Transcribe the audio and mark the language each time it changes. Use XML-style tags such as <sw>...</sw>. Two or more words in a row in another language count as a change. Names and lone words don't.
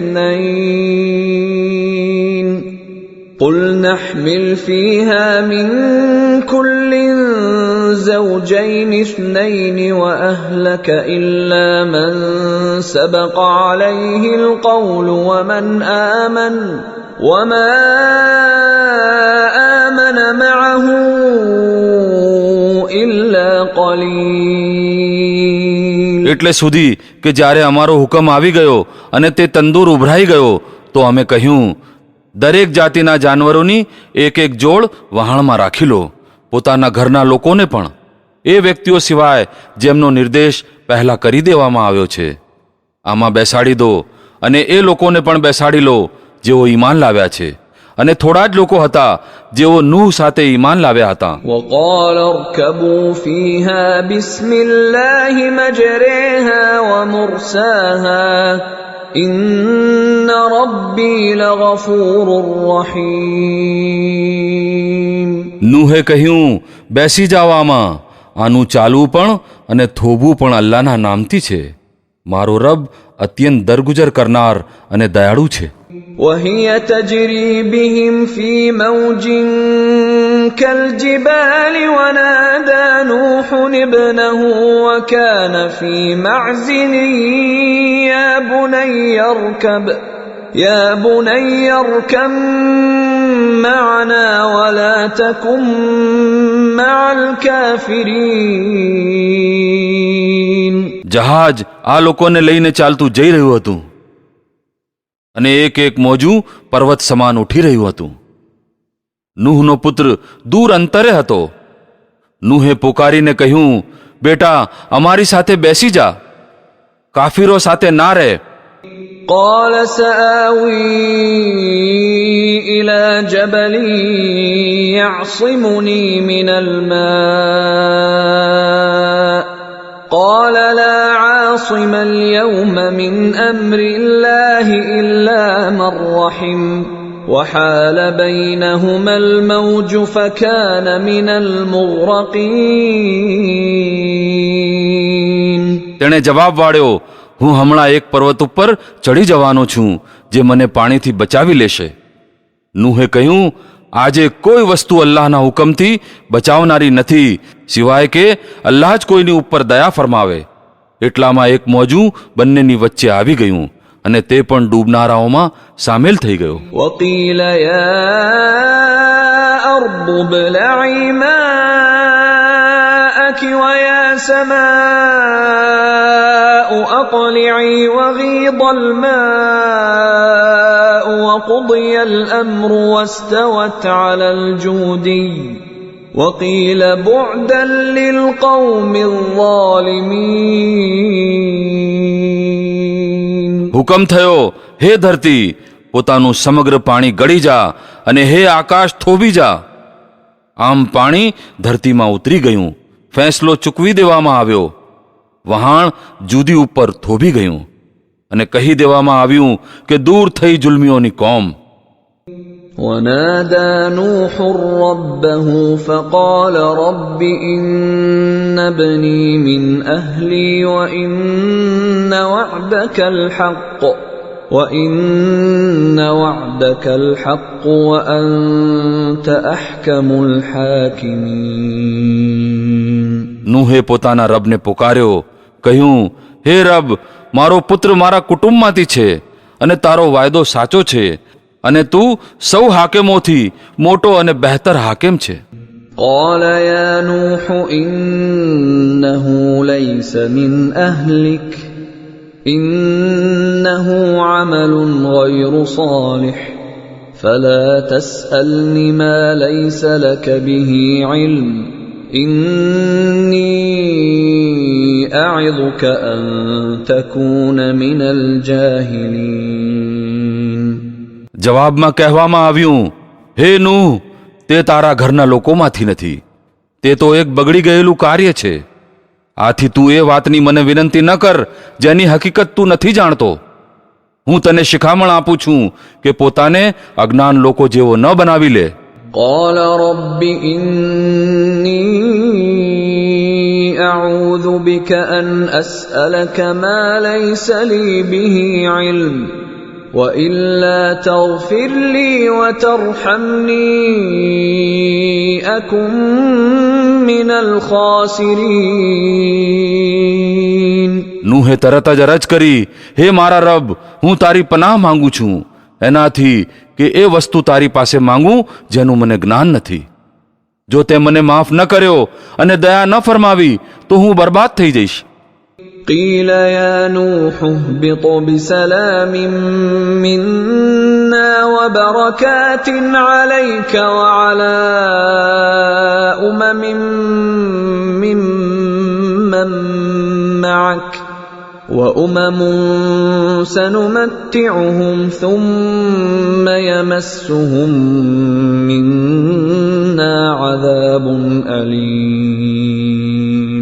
<ar>اثنين قل نحمل فيها من كل زوجين اثنين وأهلك إلا من سبق عليه القول ومن آمن وما آمن معه إلا قليل.</ar> <gu>એટલે સુધી કે જ્યારે અમારો હુકમ આવી ગયો અને તે તંદૂર ઉભરાઈ ગયો તો અમે કહ્યું, દરેક જાતિના જાનવરોની એક એક જોડ વહાણમાં રાખી લો, પોતાના ઘરના લોકોને પણ, એ વ્યક્તિઓ સિવાય જેમનો નિર્દેશ પહેલા કરી દેવામાં આવ્યો છે. આમાં બેસાડી દો અને એ લોકોને પણ બેસાડી લો જેઓ ઈમાન લાવ્યા છે. અને થોડા જ લોકો હતા જેઓ નૂહ સાથે ઈમાન લાવ્યા હતા.</gu> <ar>وقال اركبوا فيها بسم الله مجريها ومرساها إن ربي لغفور رحيم.</ar> <gu>નૂહે કહ્યું, બેસી જાઓ આમાં, આનું ચાલવું પણ અને થોભવું પણ અલ્લાહના નામથી છે. મારો રબ અત્યંત દરગુજર કરનાર અને દયાળુ છે.</gu> <ar>وهي تجري بهم في موج كالجبال ونادى نوح ابنه وكان في معزل يا بني اركب معنا ولا تكن مع الكافرين.</ar> <gu>જહાજ આ લોકોને લઈને ચાલતું જઈ રહ્યું હતું અને એક એક મોજું પર્વત સમાન ઉઠી રહ્યું હતું. નૂહનો પુત્ર દૂર અંતરે હતો. નૂહે પુકારીને કહ્યું, બેટા અમારી સાથે બેસી જા, કાફીરો સાથે ના રહે.</gu> <ar>قال سآوي إلى جبل يعصمني من الماء قال لا عاصم اليوم من أمر الله إلا من رحم وحال بينهما الموج فكان من المغرقين.</ar> <gu>તેણે જવાબ વાળ્યો, હું હમણાં એક પર્વત ઉપર ચડી જવાનો છું જે મને પાણીથી બચાવી લેશે. નૂહે કહ્યું, આજે કોઈ વસ્તુ અલ્લાહના હુકમથી બચાવનારી નથી સિવાય કે અલ્લાહ જ કોઈની ઉપર દયા ફરમાવે. એટલામાં એક મોજું બંનેની વચ્ચે આવી ગયું અને તે પણ ડૂબનારાઓમાં સામેલ થઈ ગયો.</gu> <ar>وقيل يا أرض ابلعي ماءك ويا سماء أقلعي وغيض الماء وقضي الأمر واستوت على الجودي وقيل بعدا للقوم الظالمين.</ar> <gu>હુકમ થયો, હે ધરતી પોતાનું સમગ્ર પાણી ગળી જા અને હે આકાશ થોભી જા. આમ પાણી ધરતીમાં ઉતરી ગયું, ફેંસલો ચૂકવી દેવામાં આવ્યો, વહાણ જુદી ઉપર થોભી ગયું અને કહી દેવામાં આવ્યું કે દૂર થઈ જુલ્મીઓની કોમ.</gu> <ar>ونادى نوح ربه فقال رب إن ابني من أهلي وإن وعدك الحق وأنت أحكم الحاكمين.</ar> <gu>નૂહે પોતાના રબને પુકાર્યો, કહ્યું, હે રબ, મારો પુત્ર મારા કુટુંબમાંથી છે અને તારો વાયદો સાચો છે અને તું સૌ હાકેમોથી મોટો અને બહેતર હાકેમ છે.</gu> <ar>قال يا نوح إنه ليس من أهلك إنه عمل غير صالح فلا تسألني ما ليس لك به علم إني أعظك أن تكون من الجاهلين.</ar> <gu>જવાબમાં કહેવામાં આવ્યું, હે નૂહ, તે તારા ઘરના લોકોમાંથી નથી, તે તો એક બગડી ગયેલું કાર્ય છે. આથી તું એ વાતની મને વિનંતી ન કર જેની હકીકત તું નથી જાણતો. હું તને શિખામણ આપું છું કે પોતાને અજ્ઞાન લોકો જેવો ન બનાવી લે.</gu> <ar>قال رب إني أعوذ بك أن أسألك ما ليس لي به علم وإلا تغفر لي وترحمني أكن من الخاسرين.</ar> <gu>નૂહે તરત જ અરજ કરી, હે મારા રબ, હું તારી પનાહ માંગુ છું એનાથી કે એ વસ્તુ તારી પાસે માંગું જેનું મને જ્ઞાન નથી. જો તે મને માફ ન કર્યો અને દયા ન ફરમાવી તો હું બરબાદ થઈ જઈશ.</gu> <ar>قيل يا نوح اهبط بسلام منا وبركات عليك وعلى ممن معك وأمم سنمتعهم ثم يمسهم منا عذاب أليم.</ar>